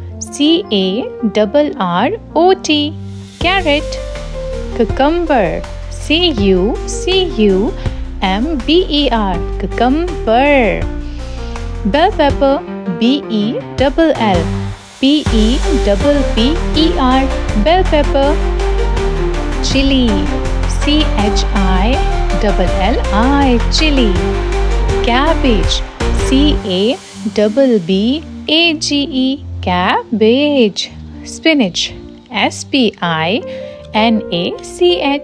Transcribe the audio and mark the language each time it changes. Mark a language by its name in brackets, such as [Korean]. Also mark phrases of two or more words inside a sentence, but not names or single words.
[English] C-A-R-R-O-T. Carrot. Cucumber. C-U-C-U-M-B-E-R. Cucumber. Bell pepper. B-E-L-L. P-E-P-P-E-R. Bell pepper. Chili. C-H-I-L-L-I. Chili. Cabbage. C-A-B-B-A-G-E. Cabbage. Spinach. S-P-I-N-A-C-H.